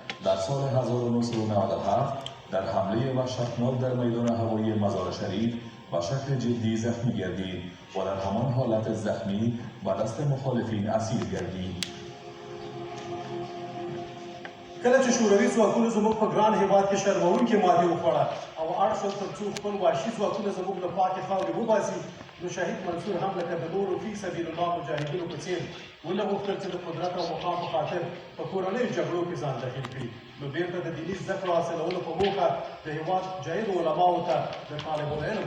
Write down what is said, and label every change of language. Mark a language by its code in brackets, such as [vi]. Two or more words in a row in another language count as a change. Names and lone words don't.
[fa] در سال 1997 در حمله وحشتناک در میدان هوایی مزار شریف و شکل جدی زخمی گردید و در همان حالت زخمی به دست مخالفین اسیر گردید. [ps] کله چې شوروي ځواکونو زموږ په ګران هېواد کې شرموونکې ماتې وخوړه او اړ شول تر څو خپل وحشي ځواکونه زموږ له پاکې خاورې وباسي، نو شهید منصور هم لکه د نورو [ar] فی سبیل الله [ps] مجاهدینو په څېر ونه غوښتل چې د قدرت او مقام په خاطر په کورنیو جګړو کې ځان دخیل کړي، نو بیرته د دیني زده کړو حاصلولو په موخه د هېواد جایدو علماؤو ته د [ar] طالب العلم